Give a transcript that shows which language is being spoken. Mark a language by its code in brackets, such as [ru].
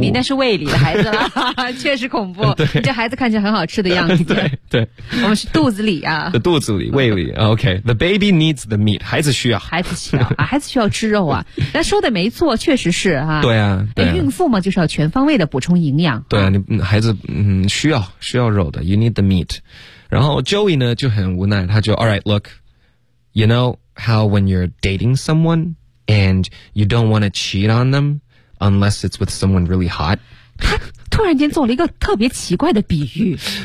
[zh] 你那是胃里的孩子了确实恐怖对你这孩子看起来很好吃的样子对我们是肚子里啊的肚子里胃里 [en] OK the baby needs the meat [zh] 孩子需要孩子需要、啊、孩子需要吃肉啊那说的没错确实是啊对 啊, 对啊孕妇嘛就是要全方位的补充营养对 啊你孩子需要肉的 [en] you need the meat [zh] 然后 Joey 呢就很无奈他就 [en] alright look you knowhow when you're dating someone and you don't want to cheat on them unless it's with someone really hot [zh] 他突然间做了一个特别奇怪的比喻